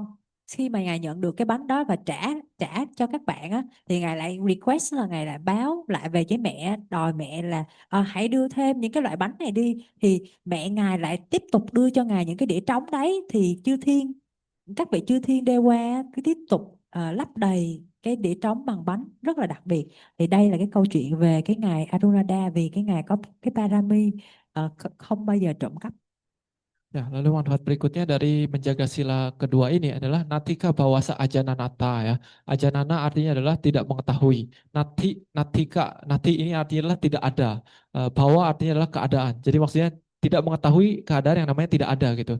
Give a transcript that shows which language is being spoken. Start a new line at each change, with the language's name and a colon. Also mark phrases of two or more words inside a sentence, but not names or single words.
Vietnamese: Khi mà ngài nhận được cái bánh đó và trả cho các bạn á, thì ngài lại request là ngài lại báo lại về với mẹ, đòi mẹ là hãy đưa thêm những cái loại bánh này đi, thì mẹ ngài lại tiếp tục đưa cho ngài những cái đĩa trống đấy, thì các vị chư thiên đeo qua cứ tiếp tục lấp đầy cái đĩa trống bằng bánh rất là đặc biệt. Thì đây là cái câu chuyện về cái ngài Anuruddha, vì cái ngài có cái parami không bao giờ trộm cắp.
Indonesian: Ya, lalu manfaat berikutnya dari menjaga sila kedua ini adalah
Pali: natika bawasa ajananata
Indonesian: ya. Ajanana artinya adalah tidak mengetahui. Nati ini artinya adalah tidak ada. Bawa artinya adalah keadaan. Jadi maksudnya tidak mengetahui keadaan yang namanya tidak ada gitu.